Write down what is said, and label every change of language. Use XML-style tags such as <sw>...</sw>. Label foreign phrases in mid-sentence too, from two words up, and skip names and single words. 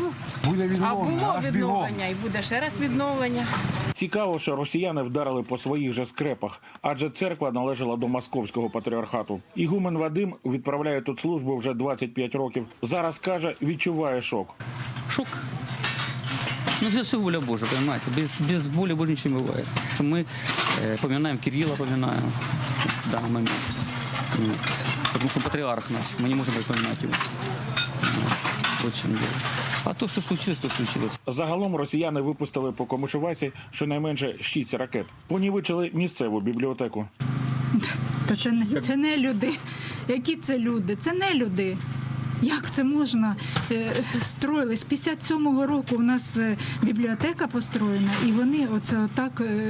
<uk>А було відновлення і буде ще раз відновлення. Цікаво, що росіяни вдарили по своїх же скрепах, адже церква належала до Московського патріархату. Ігумен Вадим відправляє тут службу вже 25 років. Зараз, каже, відчуває шок. Шок. Ну,</uk> <ru>все воля Божия, понимаете? Без воли Божьей ничего не бывает. Мы поминаем Кирилла, поминаем в данный момент. Потому что патриарх наш, мы не можем поминать его. Вот в чем дело.</ru> <uk>А то, що случилось, то случилось. Загалом росіяни випустили по Комишувасі щонайменше 6 ракет. Понівечили місцеву бібліотеку. Та це не люди. Які це люди? Це не люди. Як це можна? Строїлись. З 57-го року у нас бібліотека построєна, і вони оце отак...</uk>